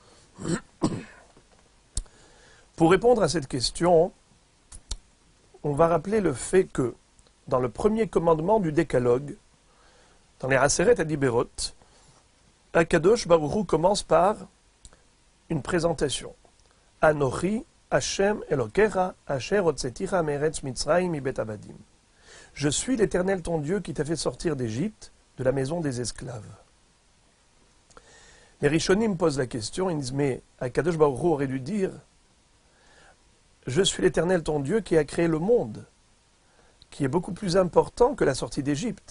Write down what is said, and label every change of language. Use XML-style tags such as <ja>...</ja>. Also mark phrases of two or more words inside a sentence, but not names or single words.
<fr>Pour répondre à cette question, on va rappeler le fait que dans le premier commandement du Décalogue, dans les</fr> <he>עשרת הדברות, הקדוש ברוך הוא</he> <fr>commence par une présentation.</fr> <he>אנכי השם אלוקיך אשר הוצאתיך מארץ מצרים מבית עבדים.</he> <fr>Je suis l'Éternel ton Dieu qui t'a fait sortir d'Égypte, de la maison des esclaves. Les Rishonim posent la question, ils disent, mais</fr> <he>הקדוש ברוך הוא</he> <fr>aurait dû dire, je suis l'Éternel ton Dieu qui a créé le monde, qui est beaucoup plus important que la sortie d'Égypte.</fr>